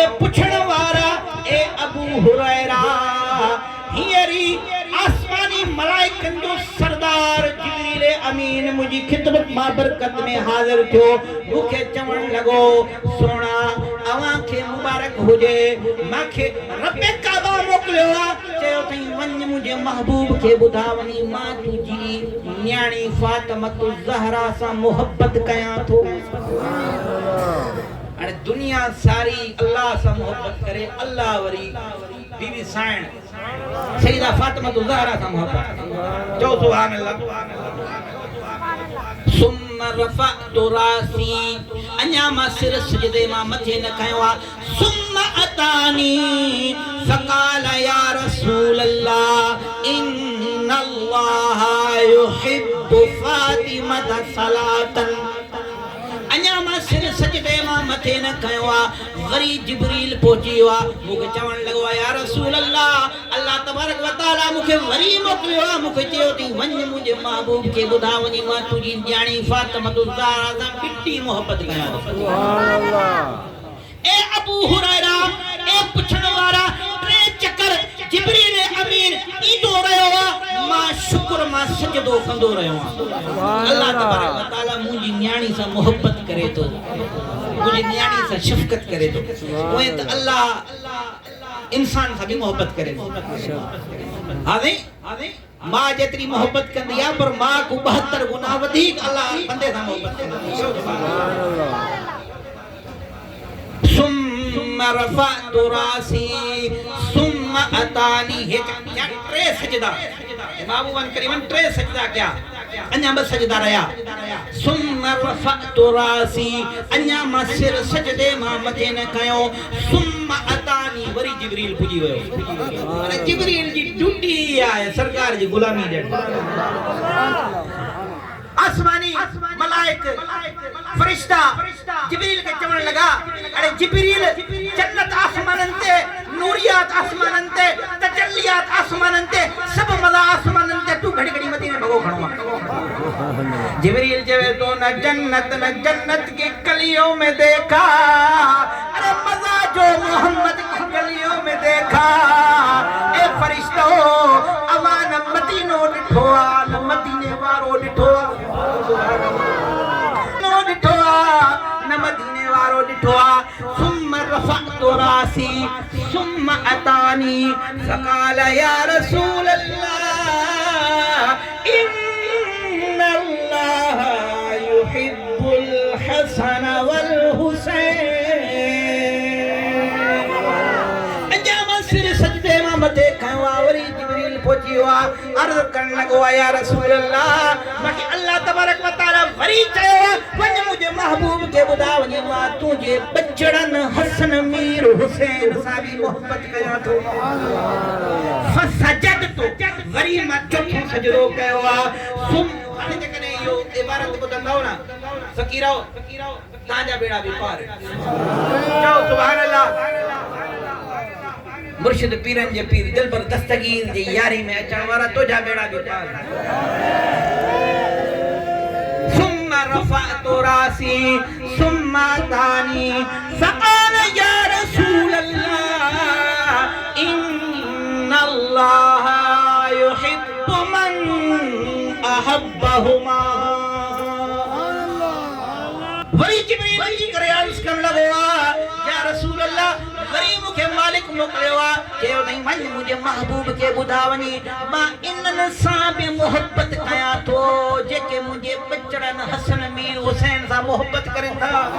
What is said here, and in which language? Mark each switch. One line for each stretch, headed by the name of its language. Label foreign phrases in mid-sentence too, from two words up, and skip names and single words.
Sindhi: पुछण वारा ए अबू हुरैरा हियरी आसमानी मलाइकन जो सरदार जिब्रील अमीन मुझी खिदमत मां बरकत में हाजिर थियो मुखे चवण लगो सोना अवां खे मुबारक हुजे माखे रब काबा मोकलियो आ चयो तई वञ मुंहिंजे महबूब खे ॿुधा वञी मां तुंहिंजी न्याणी फातिमा ज़हरा सां मोहब्बत कयां थो। अरे दुनिया सारी अल्लाह से मोहब्बत करे अल्लाह वरी बीवी साइण सईदा फातिमा ज़हरा से मोहब्बत जो
Arabic: سبحان الله. ثم رفعت رأسي
Sindhi: अन्या मां सिर सजदे मां मथे न कयो आ
Arabic: ثم أتاني فقال يا رسول الله إن الله يحب فاطمة صلاةً.
Sindhi: अन्या मां सिर सजदे मां मथे न कयो आ वरी जिब्रील पहुची वियो आ मूंखे चवण लॻो आ
Arabic: يا رسول الله الله تبارك وتعالى
Sindhi: मूंखे वरी मोकिलियो आ मूंखे चयो थी वञ मुंहिंजे महबूब खे ॿुधा वञी मां तुंहिंजी न्याणी फातिमा ज़हरा सां ॾिठी मोहब्बत कयां थो।
Arabic: سبحان الله.
Sindhi: ए अबू हुरैरा ए पुछण वारा टे चक्कर जिब्रील अमीन ईंदो रहियो आ मां शुक्र मां सजदो कंदो रहियो आ।
Arabic: الله تبارك وتعالى
Sindhi: मुंहिंजी न्याणी सां मोहब्बत करे थो मुंहिंजी न्याणी सां शफ़क़त करे थो उहे त अल्लाह इंसान सां भी मोहब्बत करे थो। हाणे मां जेतरी मोहब्बत कंदी आ पर मां को 72 गुना वधीक अल्लाह बंदे सां मोहब्बत कंदी आ।
Arabic: سبحان الله ثم رفعت رأسي ثم أتاني
Sindhi: हे टे सजदा महबूबन करीमन टे सजदा क्या अन्या बस सजदा रहा
Arabic: ثم رفعت رأسي
Sindhi: अन्या मां सिर सजदे मां मथे न कयो
Arabic: ثم أتاني
Sindhi: वरी जिब्रील पुजी वयो। अरे जिब्रील जी ड्यूटी आहे सरकार जी गुलामी ॾियण। आसमानी मलाइक फरिश्ता जिब्रील के चवण लगा अरे जिब्रील जन्नत आसमानन ते नूरियात आसमानन ते तजल्लियात आसमानन ते सब मज़ा आसमानन ते तू घड़ी घड़ी मदीने भगो खणो। जिब्रील चवे तो
Hindi: न जन्नत की गलियों में देखा अरे मज़ा जो मोहम्मद की गलियों में देखा।
Sindhi: ए फरिश्तो अमान मदीनो ॾिठो आ न मदीने वारो ॾिठो आ न मदीने वारो ॾिठो आ।
Arabic: ثم رفعت رأسي ثم أتاني فقال يا رسول الله إن الله يحب الحسن والحسين.
Sindhi: अन्या सिर सजदे मां मथे खयो आ वरी जिब्रील पहुची वियो आ अर्ज़ करण लॻो आ
Arabic: يا رسول الله
Sindhi: मूंखे
Arabic: الله تبارك وتعالى
Sindhi: वरी चयो आ वञ मुंहिंजे महबूब खे ॿुधा वञी मां तुंहिंजे बचड़नि हसन मीर हुसैन सां बि मोहब्बत कयां थो। फसजदतु वरी मां चोथों सजदो कयो आ हाणे जेकॾहिं इहो इबारत ॿुधंदव न फ़क़ीरो तव्हांजा बेड़ा बि पार चओ
Arabic: سبحان الله.
Sindhi: मुर्शिद पीरन जे पीर दिलबर दस्तगीर जी यारी में अचण वारा तुझा बेड़ा भी पार।
Arabic: ثم رفعت رأسي ثم أتاني فقال يا رسول الله إن الله يحب من أحبهما.
Sindhi: वरी जिब्रील जी करे अर्ज़ करण लॻो आ
Arabic: يا رسول الله
Sindhi: वरी मूंखे मालिक मोकिलियो आ चयो नहीं वञ मुंहिंजे महबूब खे ॿुधा वञी मां इन्हनि सां बि मोहब्बत कयां थो जेके मुंहिंजे बचड़नि हसन मीर हुसैन सां मोहब्बत करनि था।